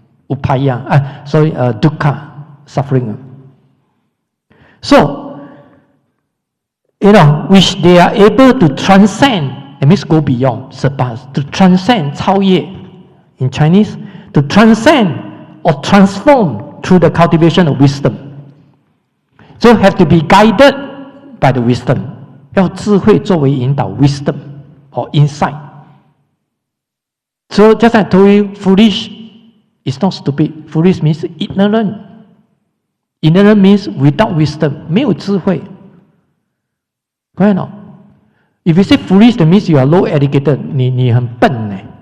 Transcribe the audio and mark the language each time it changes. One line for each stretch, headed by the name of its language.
English: Upaya, dukkha, suffering. So, which they are able to transcend, that means go beyond, surpass, to transcend, 超越, in Chinese, to transcend or transform through the cultivation of wisdom. So have to be guided by the wisdom.
Chinese: 要智慧作为引导
English: wisdom or insight. So just like I told you, foolish is not stupid. Foolish means ignorant. Ignorant means without wisdom,
Chinese: 没有智慧.
English: Right or not? If you say foolish, that means you are low educated.
Chinese: 你很笨呢.